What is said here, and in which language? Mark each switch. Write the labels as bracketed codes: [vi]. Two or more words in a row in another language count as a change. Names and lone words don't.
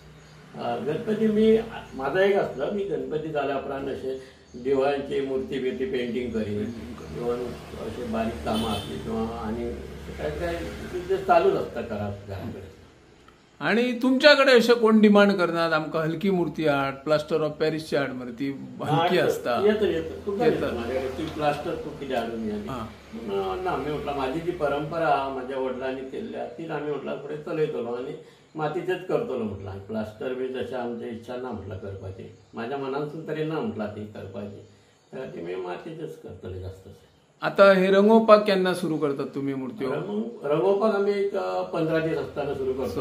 [kok] गणपती मी माझा एक आसलो मी गणपती जाल्या उपरांत अशे देवळांची मूर्ती बिर्ती पेंटिंग करीन इवन अशे बारीक कामां आसली किंवा आनी काय काय चालूच आसता घरा कडेन आणि तुमच्याकडे अशें कोण डिमांड करनात आमकां हलकी मूर्ती हाड [en] plaster of Parisची [kok] हाड मरे ती हलकी आसता ती प्लास्टर तूं कितें हाडून ना मी म्हटलं माझी जी परंपरा माझ्या वडिलांनी केल्ल्या तीच आमी म्हटलं फुडें चलयतलो आनी मातीचेच करतलो म्हटलं प्लास्टर बी तशें आमची इच्छा ना म्हटलं करपाची माझ्या मनांतून तरी ना म्हटलं ती करपाची ती मी मातीचेच करतले जास्त आता हे रंगोवपाक केन्ना सुरू करतात तुम्ही मूर्ती रंगोवपाक आमी एक 15 दीस आसतना सुरू करतो